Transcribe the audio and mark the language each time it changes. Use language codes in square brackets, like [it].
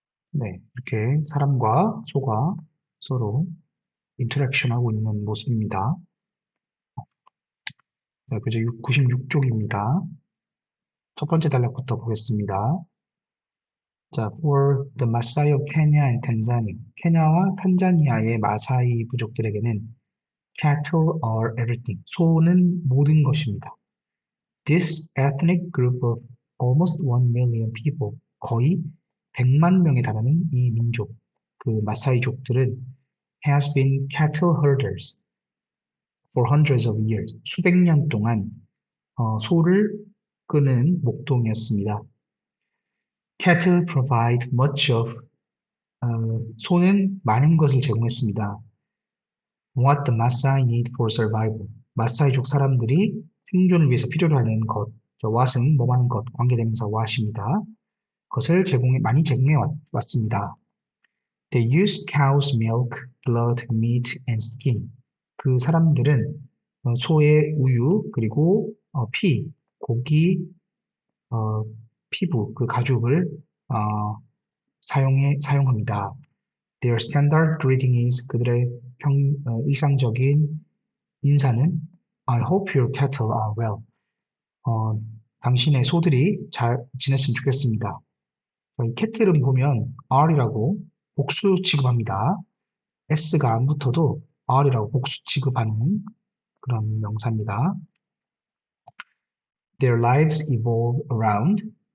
[ko] 네, 이렇게 사람과 소가 서로 인터랙션하고 있는 모습입니다. 네, 그죠? 96쪽입니다. 첫 번째 단락부터 보겠습니다. [en] 자, for the Maasai of Kenya and Tanzania. [ko] 케냐와 탄자니아의 마사이 부족들에게는 [en] cattle are everything. [ko] 소는 모든 것입니다. [en] This ethnic group of almost 1 million people. [ko] 거의 100만 명에 달하는 이 민족, 그 마사이족들은 [en] has been cattle herders for hundreds of years. [ko] 수백 년 동안 소를 끄는 목동이었습니다. [en] Cattle provide much of [ko] 소는 많은 것을 제공했습니다. [en] What the Maasai need for survival. [ko] 마사이족 사람들이 생존을 위해서 필요로 하는 것. what은 뭐하는 것, 관계대명사 what입니다. 그것을 많이 제공해 왔습니다. [en] They use cow's milk, blood, meat, and skin. [ko] 그 사람들은 소의 우유, 그리고 피, 고기, 어, 피부, 그 가죽을 사용합니다. [en] Their standard greeting is [ko] 그들의 일상적인 인사는 [en] I hope your cattle are well. [ko] 당신의 소들이 잘 지냈으면 좋겠습니다. 이 cattle은 보면 R이라고 복수 취급합니다. S가 안 붙어도 R이라고 복수 취급하는 그런 명사입니다. [en] Their lives revolve around.